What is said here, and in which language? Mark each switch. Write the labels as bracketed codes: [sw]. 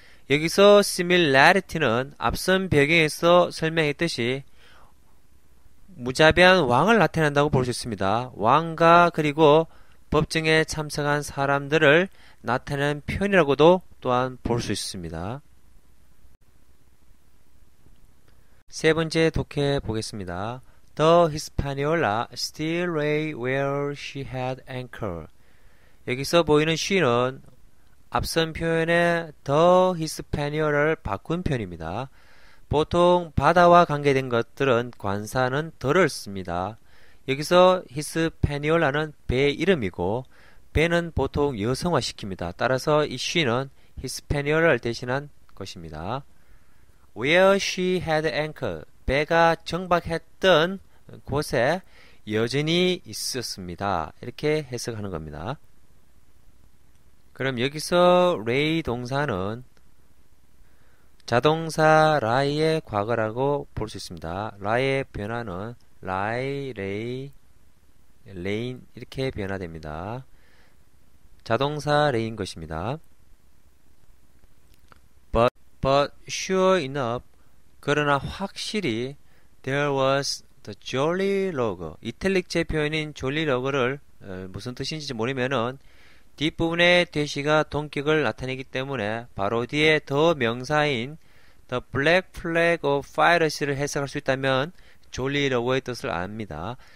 [ko] 여기서 similarity는 앞선 배경에서 설명했듯이 무자비한 왕을 나타낸다고 볼 수 있습니다. 왕과 그리고 법정에 참석한 사람들을 나타내는 표현이라고도 또한 볼 수 있습니다. 세 번째 독해 보겠습니다. [en] The Hispaniola still lay where she had anchored. [ko] 여기서 보이는 she는 앞선 표현의 The Hispaniola를 바꾼 표현입니다. 보통 바다와 관계된 것들은 관사는 더를 씁니다. 여기서 히스패니올라는 배의 이름이고 배는 보통 여성화시킵니다. 따라서 이 she는 히스패니올라를 대신한 것입니다. [en] Where she had anchored, [ko] 배가 정박했던 곳에 여전히 있었습니다. 이렇게 해석하는 겁니다. 그럼 여기서 lay 동사는 자동사 lie의 과거라고 볼 수 있습니다. lie의 변화는 lie, lay, lain 이렇게 변화됩니다. 자동사 lay인 것입니다. [en] But sure enough, [ko] 그러나 확실히 [en] there was the jolly log. [ko] 이탈릭제 표현인 jolly log를 무슨 뜻인지 모르면은 뒷부분에 대시가 동격을 나타내기 때문에 바로 뒤에 더 명사인 [en] The Black Flag of Piracy [ko] 를 해석할 수 있다면 jolly log의 뜻을 압니다.